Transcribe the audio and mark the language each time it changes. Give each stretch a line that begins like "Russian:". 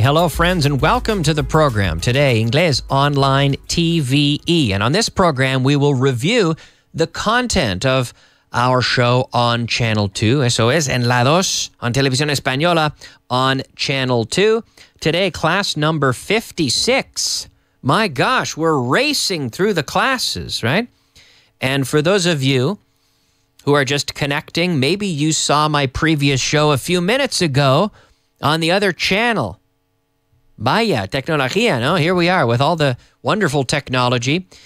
English: Hello, friends, and welcome to the program. Today, Inglés Online TVE. And on this program, we will review the content of our show on Channel 2.
Spanish: Eso es, en la 2,
English: on Televisión Española, on Channel 2. Today, class number 56. My gosh, we're racing through the classes, right? And for those of you who are just connecting, maybe you saw my previous show a few minutes ago on the other channel.
Spanish: Vaya, tecnología, no?
English: Here we are with all the wonderful technology.